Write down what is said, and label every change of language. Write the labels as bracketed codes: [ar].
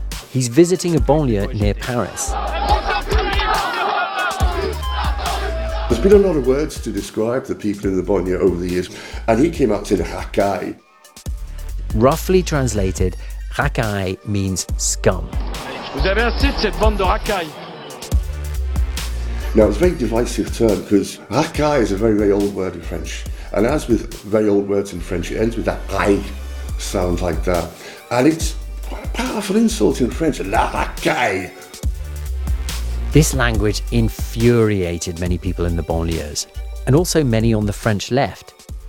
[en] He's visiting a banlieue near Paris. There's been a lot of words to describe the people in the banlieue over the years, and he came up to racaille. Roughly translated, racaille means scum. [fr] Vous avez assez de cette bande de racaille. [en] Now, it's a very divisive term, because racaille is a very, very old word in French. And as with very old words in French, it ends with that aille sound like that. And it's quite a powerful insult in French, la racaille. This language infuriated many people in the banlieues, and also many on the French left.